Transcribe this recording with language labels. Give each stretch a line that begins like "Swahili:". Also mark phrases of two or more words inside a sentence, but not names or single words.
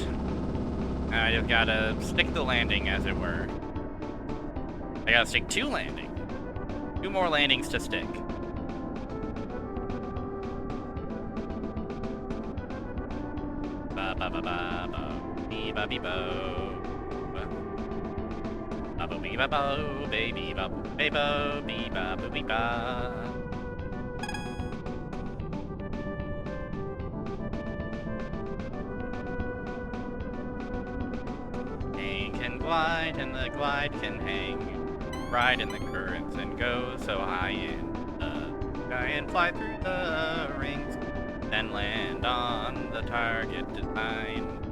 English: I just gotta stick the landing, as it were. I gotta stick 2 landings. 2 more landings to stick. Ba ba ba ba ba bee ba bee bo. Ba ba bee ba bo baby ba ba bo bee ba ba bee ba. Glide and the glide can hang, ride in the currents and go so high in the sky and fly through the rings, then land on the target designed.